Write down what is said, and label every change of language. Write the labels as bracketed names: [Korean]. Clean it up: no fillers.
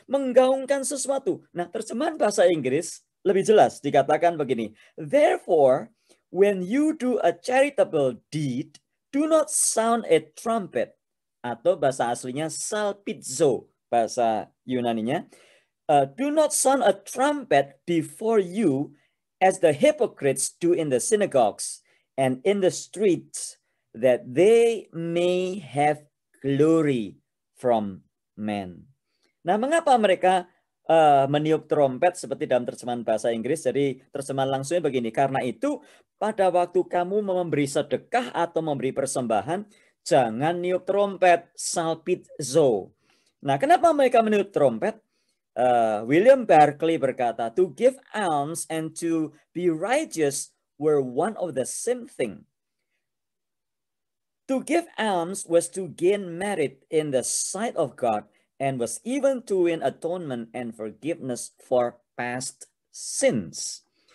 [Indonesian] Menggaungkan sesuatu. Nah, terjemahan bahasa Inggris lebih jelas dikatakan begini. [English] Therefore, when you do a charitable deed, do not sound a trumpet. [Indonesian] Atau bahasa aslinya salpizo, bahasa Yunaninya. [English] Do not sound a trumpet before you as the hypocrites do in the synagogues and in the streets, that they may have glory from men. [Indonesian] Nah, mengapa mereka meniup trompet seperti dalam terjemahan bahasa Inggris? Jadi terjemahan langsungnya begini, karena itu pada waktu kamu memberi sedekah atau memberi persembahan, jangan niup trompet, salpizo. Nah, kenapa mereka meniup trompet? [English] William Barclay [Indonesian] berkata, [English] to give alms and to be righteous were one of the same thing. To give alms was to gain merit in the sight of God and was even to win atonement and forgiveness for past sins.